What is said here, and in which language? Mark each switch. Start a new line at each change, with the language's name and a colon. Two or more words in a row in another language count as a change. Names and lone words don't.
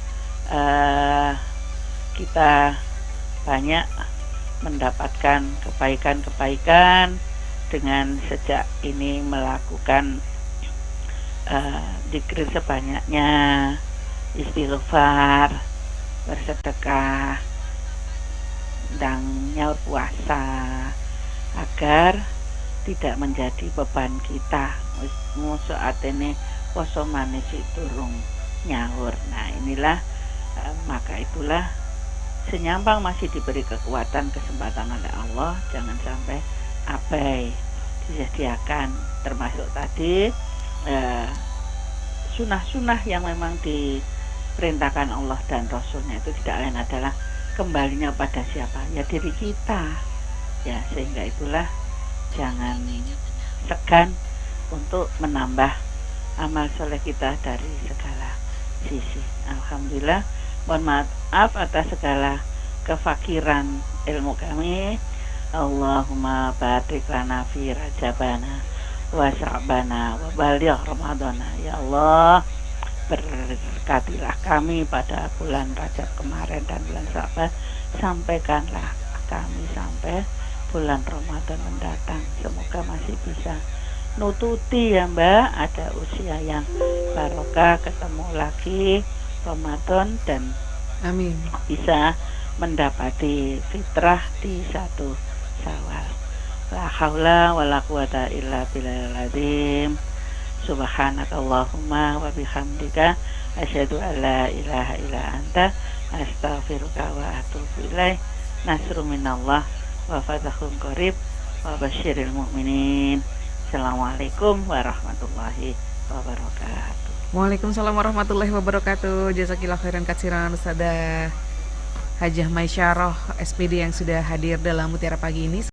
Indonesian: kita banyak mendapatkan kebaikan-kebaikan dengan sejak ini melakukan zikir sebanyaknya, istighfar, bersedekah, dan
Javanese: nyaur puasa,
Indonesian: agar tidak menjadi beban kita. Saat ini
Javanese: poso manis durung nyaur.
Indonesian: Nah inilah maka itulah senyampang masih diberi kekuatan, kesempatan oleh Allah, jangan sampai abai, disediakan termasuk tadi sunah-sunah yang memang diperintahkan Allah dan Rasulnya, itu tidak lain adalah kembalinya pada siapa? Ya diri kita ya, sehingga itulah jangan segan untuk menambah amal soleh kita dari segala sisi. Alhamdulillah, mohon maaf atas segala kefakiran ilmu kami.
Arabic: اللهم بارك لنا في رجبنا وشعباننا وبلغ رمضاننا.
Indonesian: Ya Allah, berkatilah kami pada bulan Rajab kemarin dan bulan Sya'ban, sampaikanlah kami sampai bulan Ramadan mendatang. Semoga masih bisa nututi ya Mbak, ada usia yang barokah, ketemu lagi Ramadan dan amin, bisa mendapati fitrah di 1 Syawal.
Arabic: لا حول ولا قوة إلا بالله العظيم. سبحانك اللهم وبحمدك أشهد أن لا إله إلا أنت أستغفرك وأتوب إليك. نصر من الله وفتح قريب وبشر المؤمنين. السلام عليكم ورحمة الله وبركاته. وعليكم السلام ورحمة الله وبركاته. جزاك الله خيرا كثيرا
Indonesian: Ustazah Hajah Maisyarah SPD yang sudah hadir dalam Mutiara Pagi ini.